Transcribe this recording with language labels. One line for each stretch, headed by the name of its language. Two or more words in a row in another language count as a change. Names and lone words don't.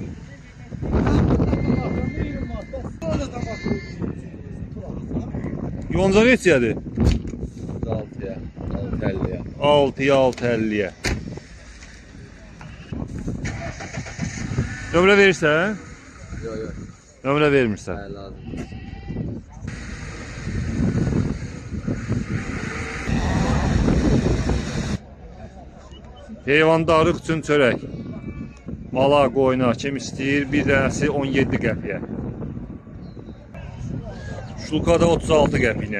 Azerbaijani: Yonca neçədir? 6'ya, 6.50'ya. 6'ya 650'ye. Nömrə verirsən?
Turkish: Yok yok.
Azerbaijani: Nömrə vermirsən.
Turkish: Hayır lazım.
Azerbaijani: Heyvandarlıq üçün çörək. Mala, qoyuna kim istəyir? Bir dənəsi 17 qəpiyə. Şulkada 36 qəpiyinə.